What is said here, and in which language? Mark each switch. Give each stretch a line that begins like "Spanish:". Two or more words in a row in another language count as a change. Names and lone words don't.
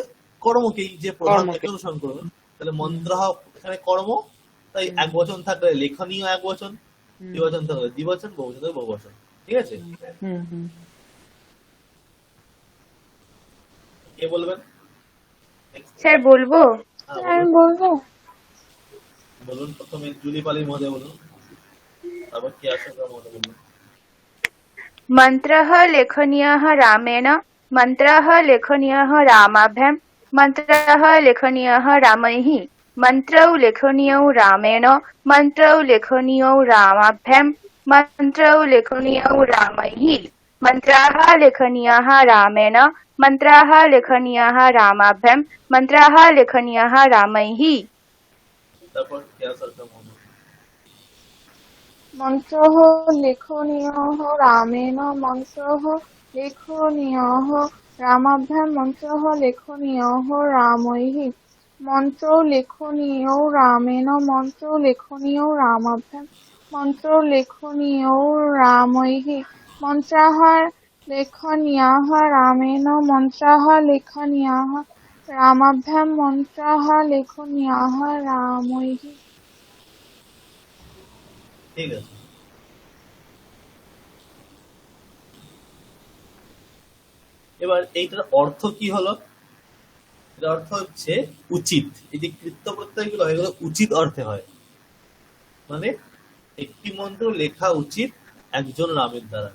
Bangla: কর্মকেই, যে প্রধান তাকে অনুসরণ করবে। তাহলে মন্ত্র এখানে কর্ম, তাই এক বচন থাকলে লেখনীয় এক বচন, দ্বিবচন থাকলে দ্বিবচন, বহুবচন থাকলে বহুবচন। ঠিক আছে? কে বলবেন? স্যার বলবো? হ্যাঁ, বলবো? বলুন। প্রথমে জুলি পালির মধ্যে বলুন, তারপর কি আসে মধ্যে বলুন।
Sanskrit: মন্ত্রঃ লেখনীয়ঃ রামেণ মন্ত্রঃ লেখনীয়ঃ রামাভ্যাম মন্ত্রঃ লেখনীয়ঃ রামৈঃ মন্ত্রৌ লেখনীয়ৌ রামেণ মন্ত্রৌ লেখনীয়ৌ রামাভ্যাম মন্ত্রৌ লেখনীয়ৌ রামৈঃ মন্ত্রাः লেখনীয়াः রামেণ মন্ত্রাः লেখনীয়াः রামাভ্যাম মন্ত্রাः লেখনীয়াः রামৈঃ।
Bangla: তারপর কি আসে মধ্যে?
Sanskrit: মন্ত্রঃ লেখনীয়ঃ রামেণ মন্ত্রঃ লেখনীয়ঃ রামাভ্যাম মন্ত্রঃ লেখনীয়ঃ রামৈঃ মন্ত্রৌ লেখনীয়ৌ রামেণ মন্ত্রৌ লেখনীয়ৌ রামাভ্যাম মন্ত্রৌ লেখনীয়ৌ রামৈঃ মন্ত্রাः লেখনীয়াः রামেণ মন্ত্রাः লেখনীয়াः রামাভ্যাম মন্ত্রাः লেখনীয়াः রামৈঃ।
Bangla: ঠিক আছে। এবার এইটার অর্থ কি হলো? এটার অর্থ হচ্ছে উচিত। এই যে কৃত্য প্রত্যয় গুলো এগুলো উচিত অর্থে হয়, মানে একটি মন্ত্র লেখা উচিত একজন রামের দ্বারা।